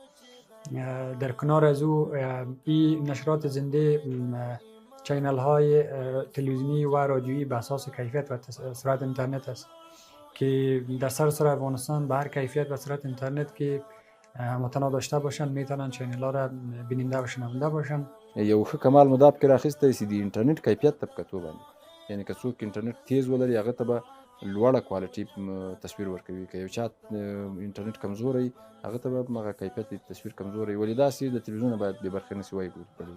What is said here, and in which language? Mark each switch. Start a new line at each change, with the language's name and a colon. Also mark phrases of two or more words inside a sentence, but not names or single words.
Persian: در کنار از او این نشرات زنده چینل های تلویزیونی و رادیویی به اساس کیفیت و سرعت اینترنت است که در سراسر افغانستان به هر کیفیت و سرعت اینترنت که متنا داشته باشن میتونن چینل ها را بیننده و شنونده باشن.
Pashto: یو ښه کمال مو دا پکې راخیستی چې د انټرنیټ کیفیت ته په کتو باندې یعنې که څوک انټرنیټ تیز ولري هغه ته به لوړه کوالټي تصویر ورکوي، که یو چا انټرنیټ کمزوری هغه ته به هغه کیفیت د تصویر کمزوری ولې داسې د تلویزیونه باید بې برخې نه سي وایي.